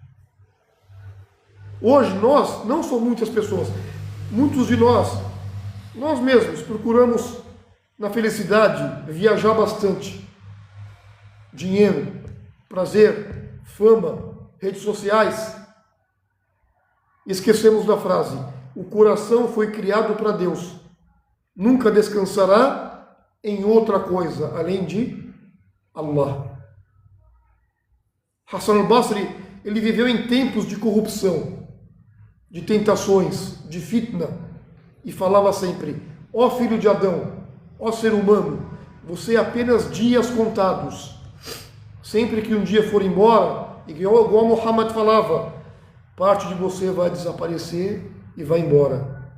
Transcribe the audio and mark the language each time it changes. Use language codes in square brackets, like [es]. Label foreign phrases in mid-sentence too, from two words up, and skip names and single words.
[pt] Hoje nós, não são muitas pessoas, muitos de nós mesmos procuramos na felicidade viajar bastante, dinheiro, prazer, fama, redes sociais. Esquecemos da frase: o coração foi criado para Deus, nunca descansará em outra coisa além de Allah. Hassan al-Basri, ele viveu em tempos de corrupção, de tentações, de fitna, e falava sempre: ó filho de Adão, ó ser humano, você é apenas dias contados. Sempre que um dia for embora, igual Muhammad falava, parte de você vai desaparecer e vai embora.